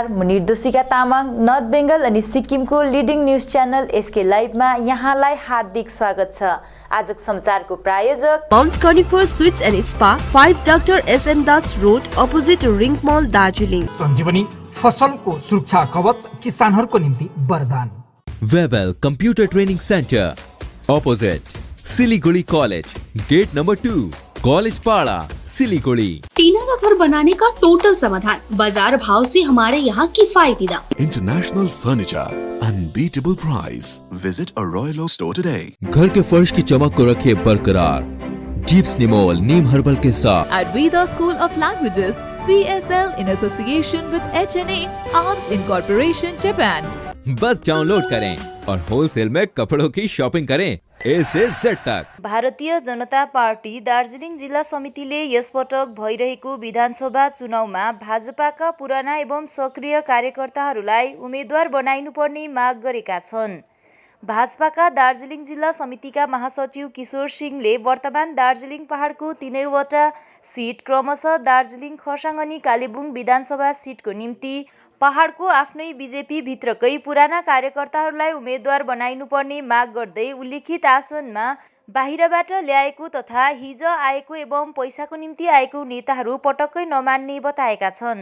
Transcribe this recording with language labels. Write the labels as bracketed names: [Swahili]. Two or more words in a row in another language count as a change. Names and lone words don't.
[Nepali] म निर्देशिका तामाङ नर्थ बेंगल अनि सिक्किमको लिडिङ न्यूज च्यानल एसके लाइभमा यहाँलाई हार्दिक स्वागत छ। आजको समाचारको प्रायोजक [English] Mount Cornifer Sweets and Spa 5 Doctor SN Das Road Opposite Ring Mall Darjeeling. [Nepali] सञ्जीवनी फसलको सुरक्षा कवच किसानहरूको निम्ति वरदान। [English] Webel Computer Training Centre opposite Siliguri College Gate Number 2 College Para Siliguri. [Hindi] टीना का घर बनाने का टोटल समाधान, बाजार भाव से हमारे यहाँ किफायती दाम। [English] International furniture, unbeatable price. Visit a Royal Oak store today. [Hindi] घर के फर्श की चमक को रखे बरकरार जीप्स निमोल नीम हर्बल के साथ। [English] At Veda School of Languages, PSL in association with HNA Arms Incorporation Japan। [Hindi] बस डाउनलोड करें और होलसेल में कपड़ों की शॉपिंग करें ए से जेड तक। [Nepali] भारतीय जनता पार्टी दार्जिलिङ जिल्ला समितिले यसपटक भइरहेको विधानसभा चुनावमा भाजपाका पुराना एवं सक्रिय कार्यकर्ताहरूलाई उम्मेद्वार बनाइनुपर्ने माग गरेका छन्। भाजपाका दार्जिलिङ जिल्ला समितिका महासचिव किशोर सिंहले वर्तमान दार्जिलिङ पहाडको 3वटा सिट क्रमशः दार्जिलिङ खरसाङ अनि कालेबुङ विधानसभा सिटको निम्ति पहाडको आफ्नै बीजेपी भित्रकै पुराना कार्यकर्ताहरूलाई उम्मेद्वार बनाइनुपर्ने माग गर्दै उल्लेखित आसनमा बाहिरबाट ल्याएको तथा हिजो आएको एवं पैसाको निम्ति आएको नेताहरू पटक्कै नमान्ने बताएका छन्।